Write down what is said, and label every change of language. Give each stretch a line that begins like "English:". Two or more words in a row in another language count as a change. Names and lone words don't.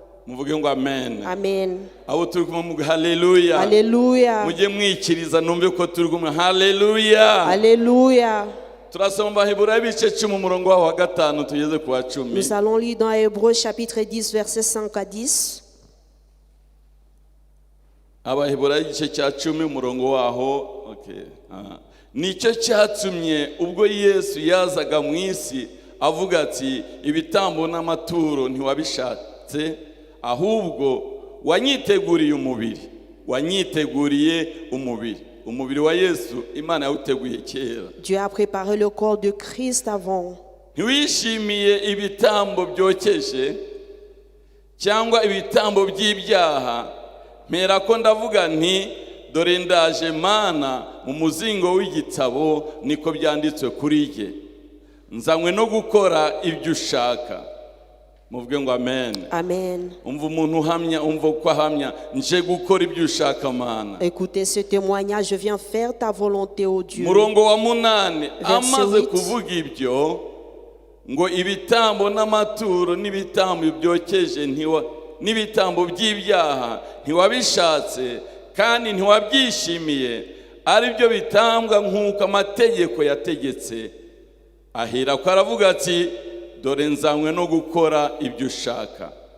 French: Amen. Amen. Alléluia. Alléluia. Alléluia. Alléluia. Nous allons lire dans Hébreux chapitre 10 versets 5 à 10.
Kinyarwanda: Nicyo cyatumye ubwo Yesu yazaga mu isi avuga ati ibitambo n'amaturo ntiwabishatse ahubwo wanyiteguriye umubiri wa Yesu Imana yawuteguye kera.
French: Dieu a préparé le corps de Christ avant.
Kinyarwanda: Ntiwishimiye ibitambo byokeje cyangwa ibitambo by'ibyaha, mpera ko ndavuga nti dore ndaje Mana mu muzingo w'igitabo niko byanditswe kuri jye, nzanywe no gukora ibyo ushaka. Muvuge ngo amen. Amen. Umva umuntu uhamya, umva ko ahamya nje gukora ibyo ushaka Mana.
French: Écoutez ce témoignage, je viens faire ta volonté, ô Dieu.
Kinyarwanda: Murongo wa 8 amaze kuvuga ibyo ngo ibitambo n'amaturo n'ibitambo byokeje n'ibitambo by'ibyaha ntiwabishatse kandi ntiwabyishimiye, ari byo bitambwa nk'uko amategeko yategetse, ahera ko aravuga ati dore nzanywe no gukora ibyo ushaka.